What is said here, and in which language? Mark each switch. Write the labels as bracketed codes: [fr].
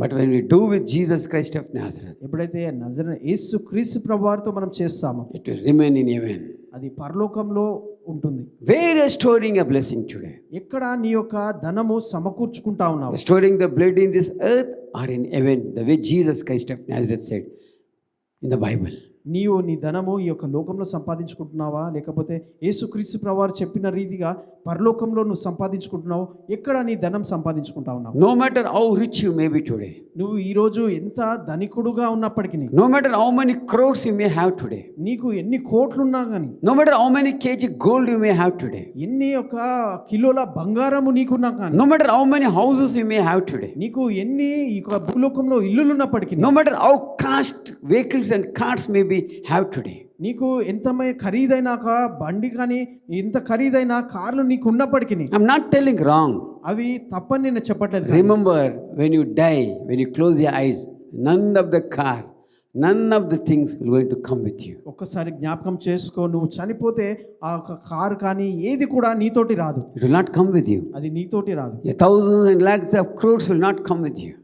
[en] But when we do with Jesus Christ of Nazareth, [te] ఎప్పుడైతే నజరేయుడైన యేసుక్రీస్తు ప్రభువారితో మనం చేస్తామో [en] it will remain in heaven. [te] అది పరలోకంలో ఉంటుంది. [en] Where you are storing a blessing today? [te] ఎక్కడ నీ యొక్క ధనము సమకూర్చుకుంటా ఉన్నావు? [en] Storing the blood in this earth or in heaven, the way Jesus Christ of Nazareth said in the Bible. [te] నీవు నీ ధనము ఈ యొక్క లోకంలో సంపాదించుకుంటున్నావా, లేకపోతే యేసుక్రీస్తు ప్రభువారు చెప్పిన రీతిగా పరలోకంలో నువ్వు సంపాదించుకుంటున్నావు? ఎక్కడ నీ ధనం సంపాదించుకుంటా ఉన్నావు? [en] No matter how rich you may be today, [te] నువ్వు ఈరోజు ఎంత ధనికుడుగా ఉన్నప్పటికీ, [en] no matter how many crores you may have today, [te] నీకు ఎన్ని కోట్లున్నా కానీ, [en] no matter how many kg gold you may have today, [te] ఎన్ని ఒక కిలోల బంగారము నీకున్నా కానీ, [en] no matter how many houses you may have today, [te] నీకు ఎన్ని ఈ యొక్క భూలోకంలో ఇల్లులున్నప్పటికీ, [en] no matter how cost vehicles and cars may be have today, [te] నీకు ఎంత ఖరీదైన ఒక బండి కానీ, ఎంత ఖరీదైన కార్లు నీకు ఉన్నప్పటికీ, [en] I'm not telling wrong. [te] అవి తప్పని నేను చెప్పట్లేదు. కానీ [en] Remember, when you die, when you close your eyes, none of the car, none of the things will going to come with you. [te] ఒక్కసారి జ్ఞాపకం చేసుకో, నువ్వు చనిపోతే ఆ ఒక కారు కానీ ఏది కూడా నీతోటి రాదు. [en] It will not come with you. [te] అది నీతోటి రాదు. [en] A thousands and lakhs of crores will not come with you.